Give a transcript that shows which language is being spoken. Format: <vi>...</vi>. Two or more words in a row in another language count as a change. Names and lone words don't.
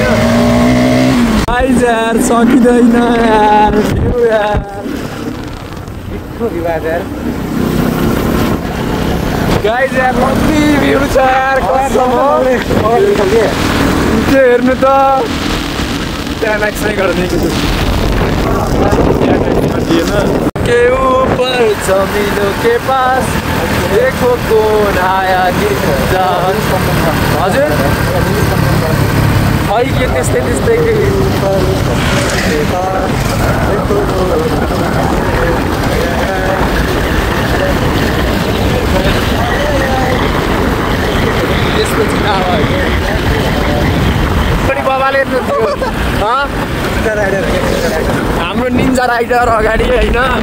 <ne>गाइज यार सकिँदैन यार भ्यू यार मिठो भ्यू आएको यार। गाइज यार</ne> <en>lovely view</en> <ne>छ यार कसम त्यो हेर्नु त त्यहाँ एक्सरे गरिदिएको</ne> <hi>के ऊपर जमिनों के पास देखो कौन आया</hi> <ne>हजुर खै के त्यस्तै त्यस्तै त्यसपछि पनि बाबाले हाम्रो निन्जा राइडर अगाडि होइन।</ne>